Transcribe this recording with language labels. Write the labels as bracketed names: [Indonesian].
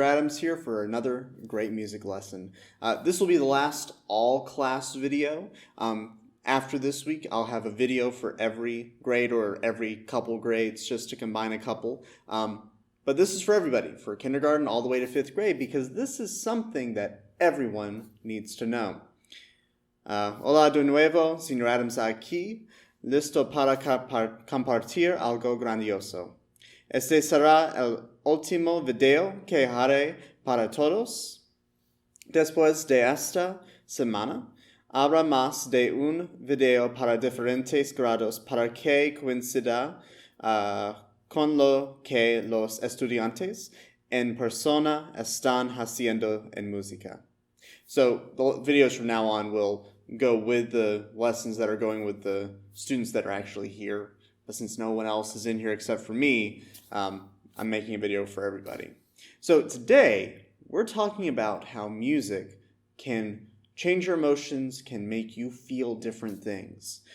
[English] Adams here for another great music lesson. This will be the last all-class video. After this week, I'll have a video for every grade or every couple grades just to combine a couple. But this is for everybody, for kindergarten all the way to 5th grade, because this is something that everyone needs to know. [Spanish] Hola de nuevo, Señor Adams aquí, listo para compartir algo grandioso. Este será el último video que haré para todos. Después de esta semana, habrá más de un video para diferentes grados para que coincida con lo que los estudiantes en persona están haciendo en música. [English] So the videos from now on will go with the lessons that are going with the students that are actually here. But since no one else is in here except for me, I'm making a video for everybody. So today, we're talking about how music can change your emotions, can make you feel different things.